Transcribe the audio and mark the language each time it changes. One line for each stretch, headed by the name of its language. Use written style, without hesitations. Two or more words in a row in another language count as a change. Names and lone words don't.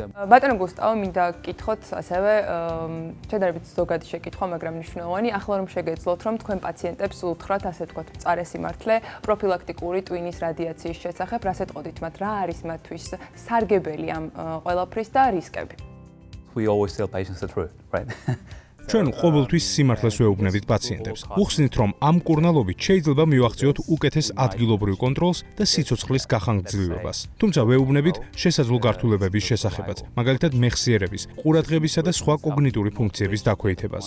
Georgian: ბატონო გუსტავ, მინდა გკითხოთ ასევე შედარებით ზოგადი შეკითხვა, მაგრამ მნიშვნელოვანი, ახლა რომ შეგეძლოთ, რომ თქვენ პაციენტებს უთხრათ, ასე ვთქვათ, მწარე სიმართლე პროფილაქტიკური ტვინის რადიაციის შესახებ, რას ეტყოდით მათ, რა არის მათთვის სარგებელი ამ ყველაფრის და რისკები?
English: We always tell patients the truth, right?
Georgian: ჩვენ ყოველთვის სიმართლეს ვეუბნებით პაციენტებს. უხსნით, რომ ამ მკურნალობით შეიძლება მივახციოთ უკეთეს ადგილობრივ კონტროლს და სიცოცხლის გახანგრძლივებას. თუმცა ვეუბნებით შესაძლო გართულებების შესახებაც, მაგალითად მეხსიერების, ყურადღებისა და სხვა კოგნიტური ფუნქციების დაქვეითებაზე.